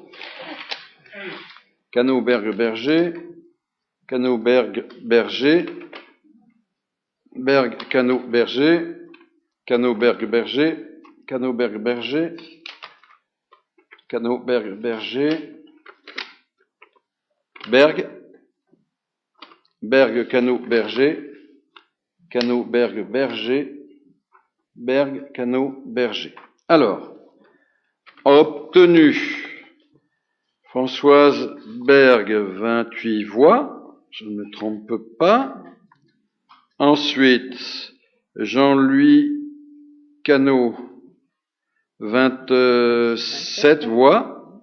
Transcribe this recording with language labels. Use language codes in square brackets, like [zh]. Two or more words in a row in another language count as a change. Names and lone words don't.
[fr] Cano, Berg, Berger, Cano, Berg, Berger, Berg, Cano, Berger, Cano, Berg, Berger, Cano, Berg, Berger, Cano, Berg, Berger, Berg, Berg, Cano, Berger, Cano, Berg, Berger, Berg, Cano, Berger. Alors, obtenu Françoise Berg, 28 voix, je ne me trompe pas. Ensuite, Jean-Louis Cano, 27 voix.